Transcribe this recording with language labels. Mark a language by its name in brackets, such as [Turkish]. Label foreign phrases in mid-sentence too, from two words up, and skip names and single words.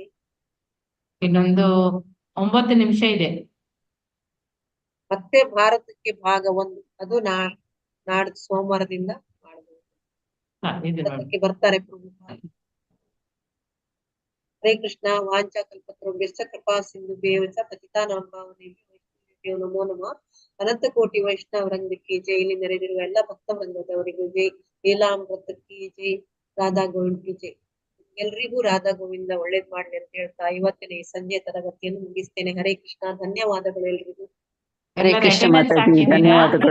[Kannada] ಇನ್ನೊಂದು 9 ನಿಮಿಷ ಇದೆ. ಮತ್ತೆ ಭಾರತಕ್ಕೆ ಭಾಗ 1 ಅದು ನಾಡ್ದು ಸೋಮವಾರದಿಂದ ಮಾಡಬಹುದು. ಭಾರತಕ್ಕೆ ಬರ್ತಾರೆ ಪ್ರಭುಪಾದರು. ಹರೇ ಕೃಷ್ಣ. [Sanskrit] ವಾಂಚಾ ಕಲ್ಪತರುಭ್ಯಶ್ಚ ಕೃಪಾ ಸಿಂಧುಭ್ಯೇವ ಚ ಪತಿತಾನಾಂ ಪಾವನೇಭ್ಯೋ ನಮೋ ನಮಃ. [Kannada] ಅನಂತ ಕೋಟಿ ವೈಷ್ಣವರಂಗಕ್ಕೆ ಜೈ. ಇಲ್ಲಿ ನೆರೆದಿರುವ ಎಲ್ಲ ಭಕ್ತ ವೃಂದದವರಿಗೂ ಜೈ. ಲೀಲಾಮೃತಕ್ಕೆ ಜೈ. ರಾಧಾ ಗೋವಿಂದಕ್ಕೆ ಜೈ. ಎಲ್ರಿಗೂ ರಾಧಾ ಗೋವಿಂದ ಒಳ್ಳೇದ್ ಮಾಡ್ಲಿ ಅಂತ ಹೇಳ್ತಾ ಇವತ್ತಿನ ಈ ಸಂಜೆ ತರಗತಿಯನ್ನು ಮುಗಿಸ್ತೇನೆ. ಹರೇ ಕೃಷ್ಣ. ಧನ್ಯವಾದಗಳು ಎಲ್ರಿಗೂ. ಹರೇ ಕೃಷ್ಣ ಮಾತಾಜಿ, ಧನ್ಯವಾದಗಳು.